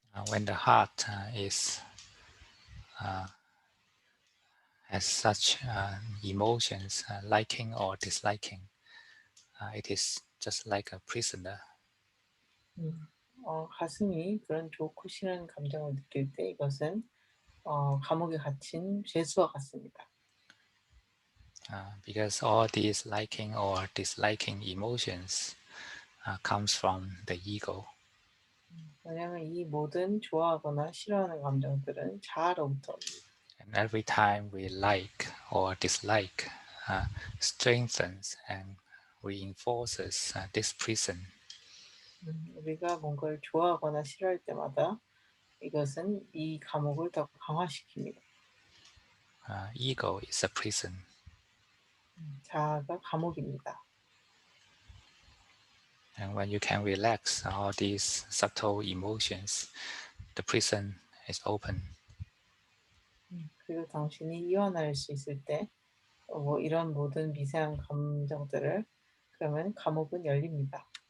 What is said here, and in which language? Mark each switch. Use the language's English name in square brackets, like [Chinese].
[English] When the heart is has such emotions, liking or disliking, it is just like a prisoner. [Korean] 가슴이 그런 좋고 싫은 감정을 느낄 때 이것은 감옥에 갇힌 죄수와 같습니다. [English] Because all these liking or disliking emotions comes from the ego. [Korean] 왜냐하면 이 모든 좋아하거나 싫어하는 감정들은 자아로부터 옵니다. [English] And every time we like or dislike, strengthens and reinforces this prison. [Korean] 우리가 뭔가를 좋아하거나 싫어할 때마다 이것은 이 감옥을 더 강화시킵니다. [English] Ego is a prison. [Korean] 자아가 감옥입니다. [English] And when you can relax all these subtle emotions, the prison is open. [Korean] 그리고 당신이 이완할 수 있을 때, 이런 모든 미세한 감정들을 그러면 감옥은 열립니다.